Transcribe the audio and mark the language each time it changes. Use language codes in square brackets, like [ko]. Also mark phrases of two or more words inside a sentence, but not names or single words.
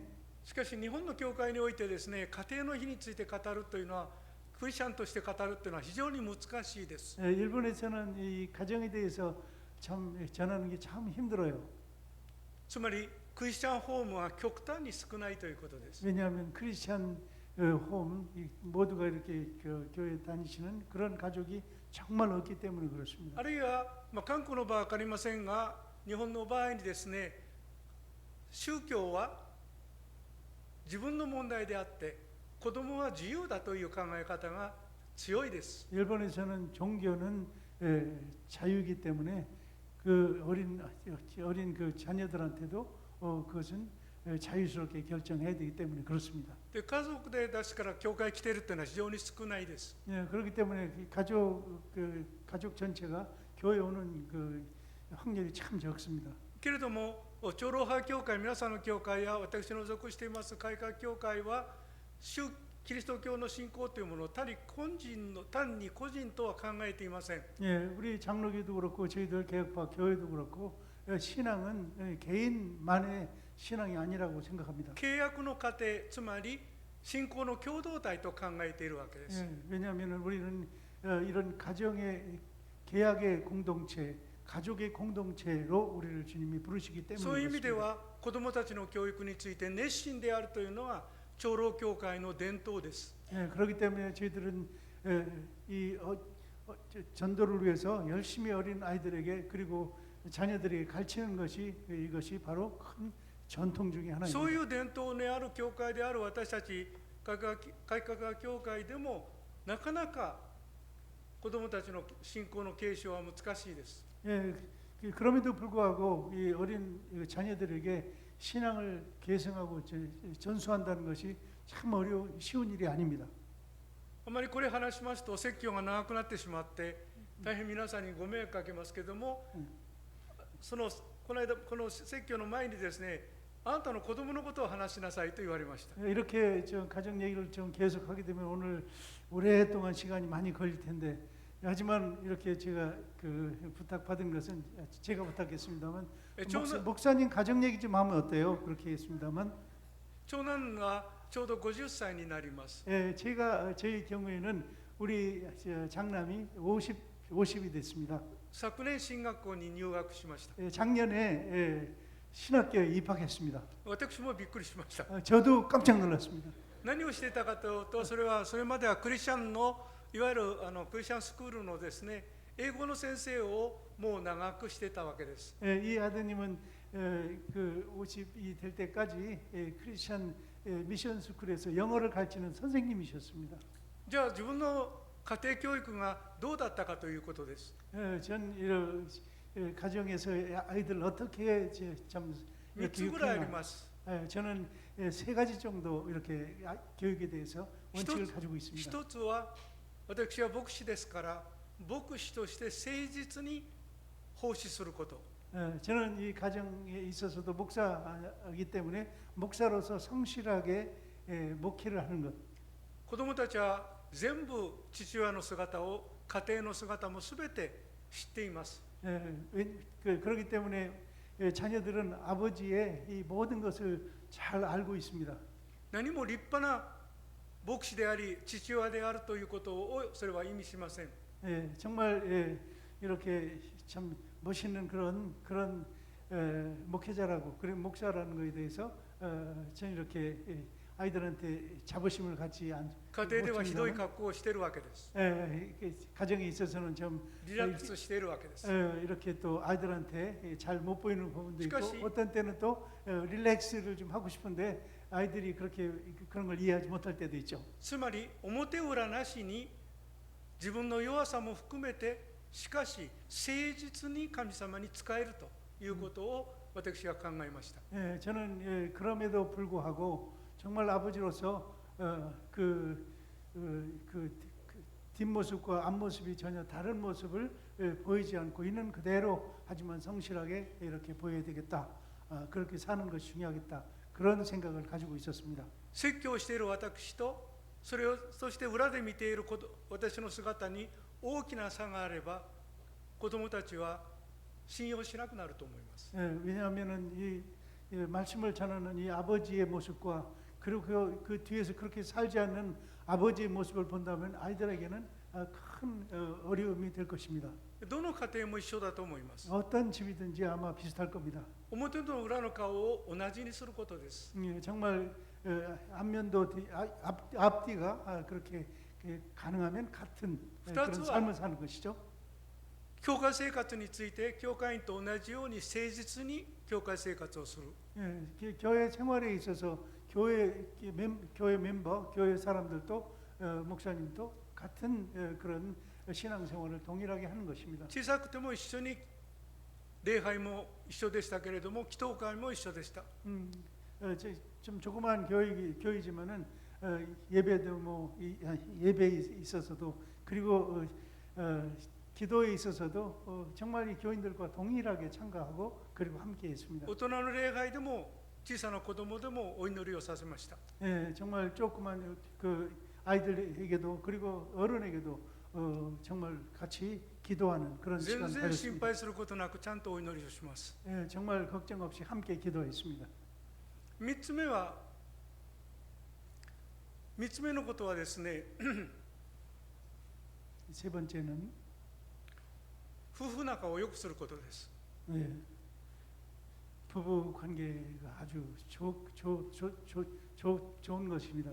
[ja] しかし日本の教会においてですね、家庭の日について語るというのは、クリスチャンとして語るというのは非常に難しいです。 [ko] 일본에서는 이 가정에 대해서 참 전하는 게 참 힘들어요. [ja] つまりクリスチャンホームは極端に少ないということです。 [ko] 왜냐하면 크리스찬 홈 모두가 이렇게 교회 다니시는 그런 가족이 정말 없기 때문에 그렇습니다. [ja] あるいは、韓国の場合は分かりませんが、日本の場合にですね、宗教は自分の問題であって子供は自由だという考え方が強いです。 [ko] 일본에서는 종교는 자유이기 때문에 그 어린 그 자녀들한테도 그것은 자유스럽게 결정해야 되기 때문에 그렇습니다. [ja] で家族で確から教会来てるというのは非常に少ないです。 [ko] 그렇기 때문에 가족 전체가 교회 오는 그 확률이 참 적습니다. [ja] けれども長老派教会、皆さんの教会や私の属しています改革教会は、キリスト教の信仰というものを単に個人とは考えていません。 [ko] 우리 장로교도 그렇고 저희들 개혁파 교회도 그렇고 신앙은 개인만의 신앙이 아니라고 생각합니다. [ja] 契約の過程、つまり信仰の共同体と考えているわけです。 [ko] 왜냐하면 우리는 이런 가정의 계약의 공동체, 가족의 공동체로 우리를 주님이 부르시기 때문에 [ja] そういう意味で [ko] 그렇습니다. [ja] は子どもたちの教育について熱心であるというのは長老教会の伝統です。 [ko] 그렇기 때문에 저희들은 전도를 위해서 열심히 어린 아이들에게 그리고 자녀들에게 가르치는 것이 이것이 바로 큰 전통 중에 하나입니다. [ja] そういう伝統のある教会である私たち改革教会でもなかなか子どもたちの信仰の継承は難しいです。 [ko] 그럼에도 불구하고 이 어린 자녀들에게 신앙을 계승하고 전수한다는 것이 참 쉬운 일이 아닙니다. [ja] あまりこれ話しますと説教が長くなってしまって大変皆さんにご迷惑かけますけども、この説教の前にですね、あなたの子供のことを話しなさいと言われました。 [ko] 이렇게 가정 얘기를 좀 계속하게 되면 오늘 오랫동안 시간이 많이 걸릴 텐데, 하지만 이렇게 제가 부탁받은 것은 제가 부탁했습니다만 목사님 가정 얘기 좀 하면 어때요? 그렇게 했습니다만 [ja] 長男がちょうど50歳になります。 [ko] 저희 경우에는 우리 장남이 50이 됐습니다. [ja] 昨年進学校に入学しました。 [ko] 작년에 신학교에 입학했습니다. [ja] 私もびっくりしました。 [ko] 저도 깜짝 놀랐습니다. [ja] 何をしていたかというと、それまではクリスチャンのいわゆるクリスチャンスクールのですね、英語の先生をもう長くしていたわけです。 [ko] 이 아드님은 그 50이 될 때까지 크리스천 미션 스쿨에서 영어를 가르치는 선생님이셨습니다. [ja] じゃあ自分の家庭教育がどうだったかということです。 [ko] 전 이런 가정에서 아이들 어떻게 참 [ja] 3 つぐらいあります。 [ko] 저는 3가지 정도 이렇게 교육에 대해서 원칙을 가지고 있습니다. [ja] 一つは私は牧師ですから牧師として誠実に奉仕すること。 [ko] 저는 이 가정에 있어서도 목사이기 때문에 목사로서 성실하게 목회를 하는 것. [ja] 子供たちは全部父親の姿を家庭の姿もすべて知っています。 [ko] 그렇기 때문에 자녀들은 아버지의 이 모든 것을 잘 알고 있습니다. [ja] 何も立派な牧師であり父親であるということをそれは意味しません。 [ko] 예, 정말 이렇게 참 멋있는 그런 목회자라고 그런 목사라는 것에 대해서 저는 이렇게 아이들한테 자부심을 갖지 않. [ja] 家庭ではひどい格好をしているわけです。 [ko] 가정에 있어서는 좀 [ja] リラックスしているわけです。 [ko] 이렇게 또 아이들한테 잘 못 보이는 부분도 있고 [ja] 시카시- [ko] 어떤 때는 또 릴렉스를 좀 하고 싶은데 아이들이 그렇게 그런 걸 이해하지 못할 때도 있죠. [ja] つまり表裏なしに自分の弱さも含めてしかし誠実に神様に仕えるということを私は考えました。 [ko] 저는 그럼에도 불구하고 정말 아버지로서 뒷모습과 앞모습이 전혀 다른 모습을 보이지 않고 있는 그대로 하지만 성실하게 이렇게 보여야 되겠다. 그렇게 사는 것이 중요하겠다. 그런 생각을 가지고 있었습니다. [ja] 説教している私とそして裏で見ている私の姿に大きな差があれば子どもたちは信用しなくなると思います。 [ko] 왜냐하면은 이 말씀을 전하는 이 아버지의 모습과 그리고 그 뒤에서 그렇게 살지 않는 아버지의 모습을 본다면 아이들에게는 큰 어려움이 될 것입니다. [ja] どの家庭も一緒だと思います。 [ko] 어떤 집이든지 아마 비슷할 겁니다. [ja] 表と裏の顔を同じにすることです。 [ko] 정말 앞면도 앞뒤가 그렇게 가능하면 같은 그런 삶을 사는 것이죠. [ja] 教会生活について教会員と同じように誠実に教会生活をする。 [ko] 교회 생활에 있어서 교회 멤버, 교회 사람들도 목사님도 같은 그런 신앙생활을 동일하게 하는 것입니다. [ja] 小さくても一緒に礼拝も一緒でしたけれども祈祷会も一緒でした。 [ko] 좀 조그마한 교회지만은 예배도 뭐 예배에 있어서도 그리고 기도에 있어서도 정말 이 교인들과 동일하게 참가하고 그리고 함께했습니다. [ja] 大人の礼拝でも小さな子供でもお祈りをさせました。 [ko] 정말 조그만 그 아이들에게도 그리고 어른에게도 정말 같이 기도하는 그런 [ja] 全 [ko] 시간을 [ja] 然心 [ko] 가졌습니다. [ja] 配することなくちゃんとお祈りをします。 [ko] 정말 걱정 없이 함께 기도했습니다. [ja] 3 つ目のことはですね、 [ko] 세 번째는 [ja] 夫婦仲を良くすることです。 [ko] 부부 관계가 아주 좋은 것입니다.